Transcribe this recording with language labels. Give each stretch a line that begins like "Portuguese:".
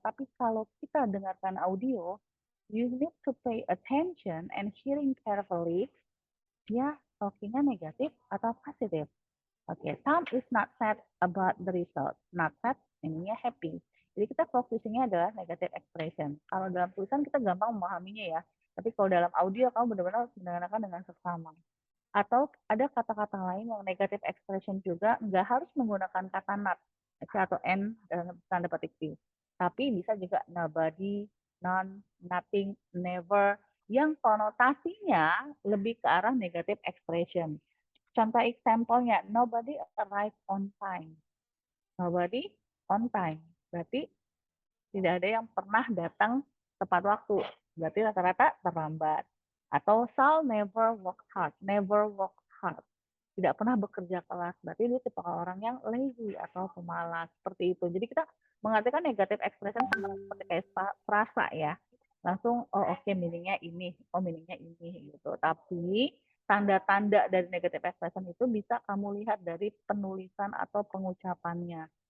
Indonesian: Tapi kalau kita dengarkan audio,
English: you need to pay attention and hearing carefully.
Indonesian: Dia talkingnya negatif atau positif.
English: Oke, Tom is not sad about the result. Not sad, ininya happy.
Indonesian: Jadi kita focusingnya adalah negative expression. Kalau dalam tulisan kita gampang memahaminya ya. Tapi kalau dalam audio kamu benar-benar harus mendengarkan dengan seksama. Atau ada kata-kata lain yang negative expression juga nggak harus menggunakan kata not atau n dalam tanda petik P. Tapi bisa juga nobody, none, nothing, never yang konotasinya lebih ke arah negative expression. Contoh
English: example-nya, nobody arrived on time. Nobody on time.
Indonesian: Berarti tidak ada yang pernah datang tepat waktu. Berarti rata-rata terlambat. Atau
English: Sal never work hard. Never work hard.
Indonesian: Tidak pernah bekerja keras. Berarti dia tipe orang yang lazy atau pemalas. Seperti itu. Jadi kita mengartikan negative expression seperti kayak frasa ya. Langsung, oh oke, meaningnya ini. Oh, meaningnya ini. Gitu. Tapi tanda-tanda dari negative expression itu bisa kamu lihat dari penulisan atau pengucapannya.